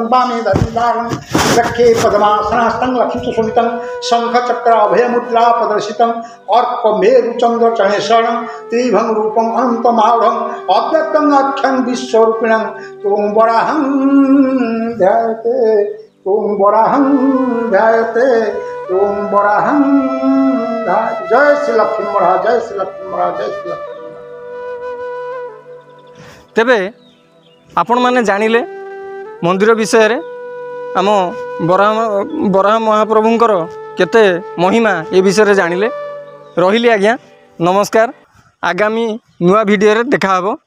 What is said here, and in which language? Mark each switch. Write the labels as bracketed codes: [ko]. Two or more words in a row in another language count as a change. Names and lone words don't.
[sa] वामे दधिधारं रक्षे पद्मासनास्तं लक्ष्मीसुशोभितं शंखचक्र अभयमुद्रा प्रदर्शितं अर्कमेरुचन्द्र चरणेशरणं त्रिभंग रूपं अनन्तमाढं अव्यक्तं अख्यं विश्वरूपिणं त्वं वराहं ध्यायते त्वं वराहं ध्यायते त्वं वराहं जय श्री लक्ष्मी महाराज जय श्री लक्ष्मी महाराज जय श्री लक्ष्मी [or] ତେବେ ଆପଣ ମାନେ ଜାଣିଲେ ମନ୍ଦିର ବିଷୟ ରେ ଆମ ବରାହ ମହାପ୍ରଭୁଙ୍କର କେତେ ମହିମା ଯେ ବିଷୟ ଜାଣିଲେ ରହିଲି ଆଜ୍ଞା ନମସ୍କାର ଆଗାମୀ ନୂଆ ଭିଡିଓ ରେ ଦେଖା ହବୋ।